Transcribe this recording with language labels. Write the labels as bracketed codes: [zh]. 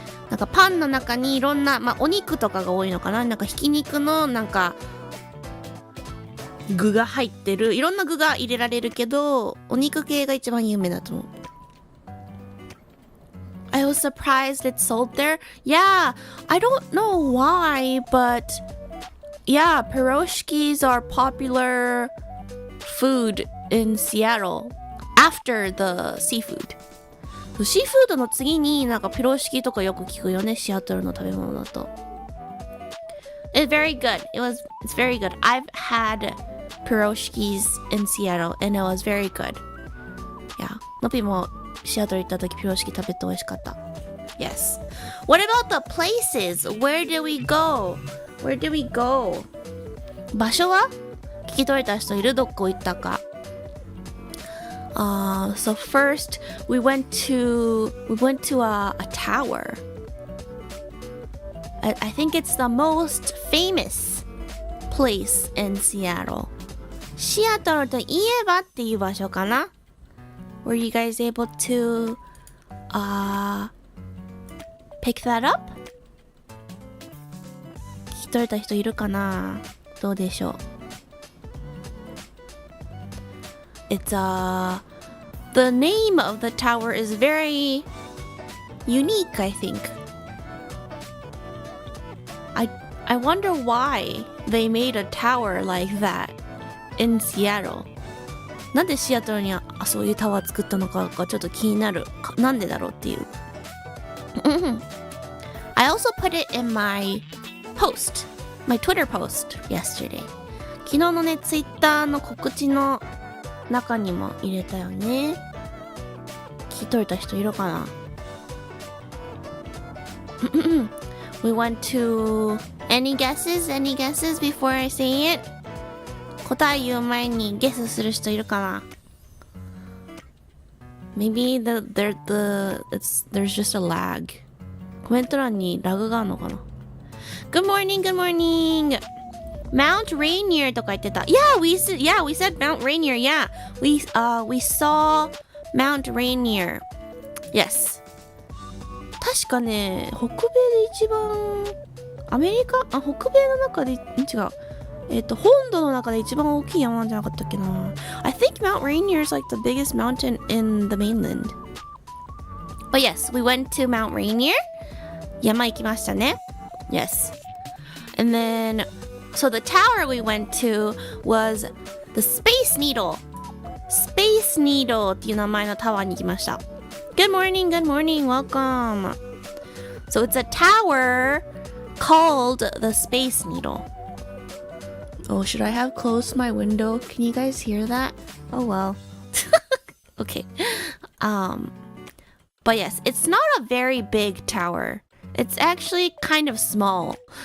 [ja] なんかパンの中にいろんな、まあお肉とかが多いのかな、なんかひき肉のなんか具が入ってる、いろんな具が入れられるけど、お肉系が一番有名だと思う。 [en] I was surprised it's sold there. Yeah, I don't know why, but yeah, pierogies are popular food in Seattle after the seafood. [ja] シーフードの次になんかピロシキとかよく聞くよね、シアトルの食べ物だと。 [en] It's very good. It's very good. I've had pierogies in Seattle and it was very good. Yeah. [ja] のぴもシアトル行った時ピロシキ食べて美味しかった。 [en] Yes. What about the places? Where did we go? Where did we go? [ja] 場所は聞き取れた人いる？どこ行ったか。 [en] So first we went to a tower. I think it's the most famous place in Seattle. [ja] シアトルといえばっていう場所かな？ [en] Were you guys able to pick that up? [ja] 聞き取れた人いるかな？どうでしょう？ [en] It's the name of the tower is very unique, I think. I wonder why they made a tower like that in Seattle. [ja] なんでシアトルにそういうタワー作ったのかがちょっと気になる。なんでだろうっていう。 [en] I also put it in my post, my Twitter post yesterday. [ja] 昨日のね、ツイッターの告知の中にも入れたよね。聞き取れた人いるかな？ [en] We went to any guesses before I say it? [ja] 答え言う前にゲスする人いるかな？ [en] Maybe there's just a lag. [ja] コメント欄にラグがあるのかな？ [en] Good morning, good morning! [ja] Mount Rainier とか言ってた。 [en] Yeah, we said Mount Rainier. Yeah, we saw Mount Rainier. Yes. [ja] 確かね、北米で一番アメリカ、北米の中で違う。本土の中で一番大きい山なんじゃなかったっけな。 [en] I think Mount Rainier is like the biggest mountain in the mainland. But yes, we went to Mount Rainier. [ja] 山行きましたね。Yes. [en] And then so the tower we went to was the Space Needle. [ja] Space Needle っていう名前のタワーに行きました。 [en] Good morning, good morning, welcome. So it's a tower called the Space Needle. Oh, should I have closed my window? Can you guys hear that? Oh well. Okay. But yes, it's not a very big tower. It's actually kind of small.